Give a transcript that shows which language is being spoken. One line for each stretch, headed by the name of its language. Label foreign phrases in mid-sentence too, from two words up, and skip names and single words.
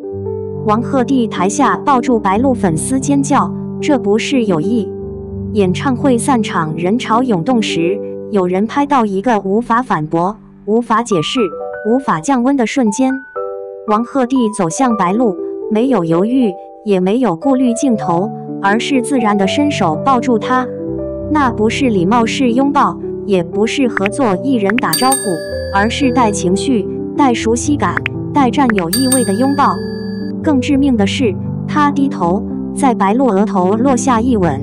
Chinese: 王鶴棣台下抱住白鹿，粉絲尖叫，這不是有意。演唱會散場，人潮湧動時，有人拍到一個無法反駁、無法解釋、無法降溫的瞬間。王鶴棣走向白鹿，沒有猶豫，也沒有顧慮鏡頭，而是自然地伸手抱住她。那不是禮貌式擁抱，也不是合作藝人打招呼，而是帶情緒、帶熟悉感、帶佔有意味的擁抱。更致命的是，他低頭，在白鹿額頭落下一吻。